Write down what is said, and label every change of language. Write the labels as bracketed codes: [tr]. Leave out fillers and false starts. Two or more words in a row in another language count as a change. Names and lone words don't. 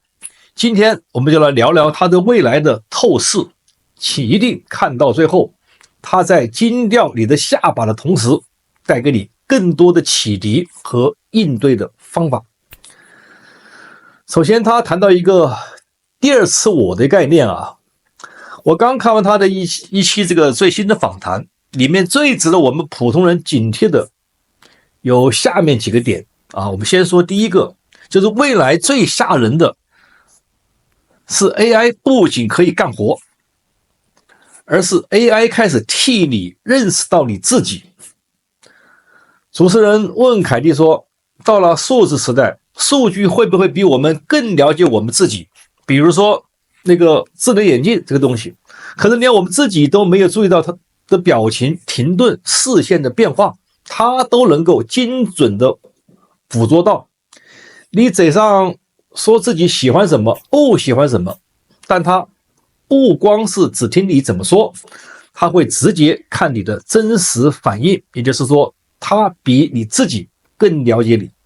[zh] 今天我們就來聊聊他的未來的透視，請一定看到最後。他在驚掉你的下巴的同時，帶給你更多的啟迪和應對的方法。首先，他談到一個第二次我的概念啊。我剛看完他的一期這個最新的訪談，裡面最值得我們普通人警惕的有下面幾個點啊。我們先說第一個，就是未來最嚇人的是 AI 不僅可以幹活，而是 AI 開始替你認識到你自己。主持人問凱蒂說，到了數字時代，數據會不會比我們更了解我們自己？比如說那個智能眼鏡這個東西，可能連我們自己都沒有注意到它的表情、停頓、視線的變化，它都能夠精準的捕捉到。你嘴上說自己喜歡什麼、不喜歡什麼，但它不光是只聽你怎麼說，它會直接看你的真實反應，也就是說，它比你自己更了解你。